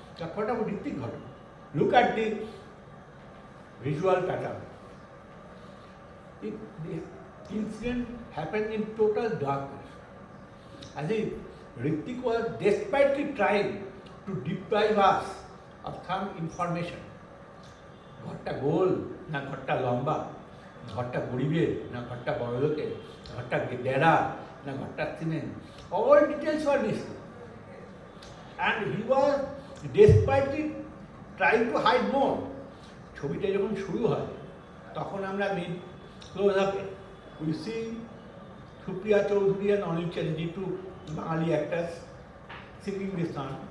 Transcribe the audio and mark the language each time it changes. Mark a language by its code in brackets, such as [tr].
[en] But what about Ritik Ghatak? Look at the visual pattern. The incident happened in total darkness. As if Ritik was desperately trying to deprive us of some information. [bn] ঘরটা গোল না ঘরটা লম্বা, ঘরটা গরিবের না ঘরটা বড়লোকের, ঘরটা ডেরা না ঘরটা cement, [en] all details were missing. And he was desperately trying to hide more. [bn] ছবিটা যখন শুরু হয় তখন আমরা মিড ক্লোজ আপে [en] we see Supriya Chaudhary and Anil Cherry, two Bengali actors, singing this song.